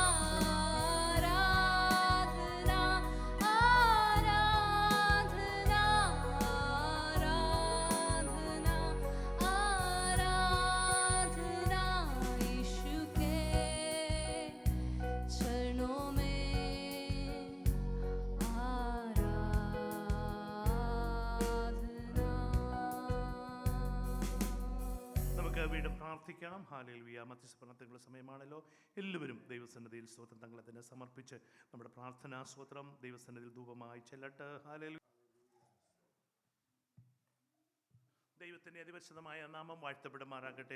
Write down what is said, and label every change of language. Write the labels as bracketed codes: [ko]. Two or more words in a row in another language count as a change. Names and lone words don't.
[hi] आराधना, आराधना, आराधना, यीशु के चरणों में आराधना। [ml] നമുക്ക് വീണ്ടും പ്രാർത്ഥിക്കാം. ഹല്ലേലൂയ. മധ്യസ്ഥപ്രാർത്ഥനകളുടെ സമയമാണല്ലോ. എല്ലാവരും ദൈവസന്നിധിയിൽ സ്തോത്രം തങ്ങളെ തന്നെ സമർപ്പിച്ച് നമ്മുടെ പ്രാർത്ഥനാ സ്തോത്രം ദൈവസന്നിധിയിൽ ധൂപമായി ചെല്ലട്ടെ. ഹല്ലേലൂയ. ദൈവത്തിൻ്റെ അതിപരിശുദ്ധമായ നാമം വാഴ്ത്തപ്പെടുമാറാകട്ടെ.